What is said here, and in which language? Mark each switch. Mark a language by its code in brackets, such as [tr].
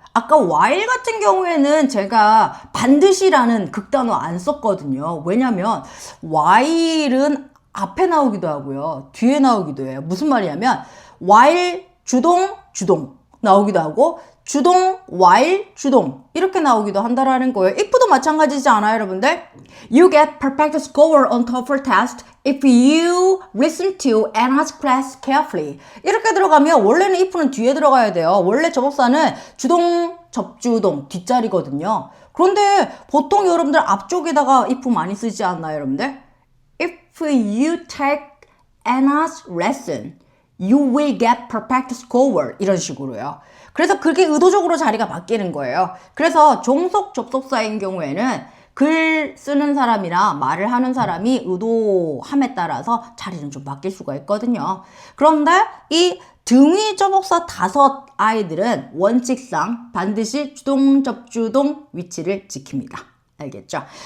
[ko] 아까 while 같은 경우에는 제가 반드시라는 극단어 안 썼거든요. 왜냐면 while은 앞에 나오기도 하고요. 뒤에 나오기도 해요. 무슨 말이냐면 while 주동 나오기도 하고 주동, while, 주동 이렇게 나오기도 한다라는 거예요. if도 마찬가지지 않아요, 여러분들? [en] You get perfect score on TOEFL test if you listen to Anna's class carefully. [ko] 이렇게 들어가면 원래는 if는 뒤에 들어가야 돼요. 원래 접속사는 주동, 접주동, 뒷자리거든요. 그런데 보통 여러분들 앞쪽에다가 if 많이 쓰지 않나요, 여러분들? [en] If you take Anna's lesson, you will get perfect score. [ko] 이런 식으로요. 그래서 그게 의도적으로 자리가 바뀌는 거예요. 그래서 종속 접속사인 경우에는 글 쓰는 사람이나 말을 하는 사람이 의도함에 따라서 자리는 좀 바뀔 수가 있거든요. 그런데 이 등위 접속사 5 아이들은 원칙상 반드시 주동, 접주동 위치를 지킵니다. 알겠죠?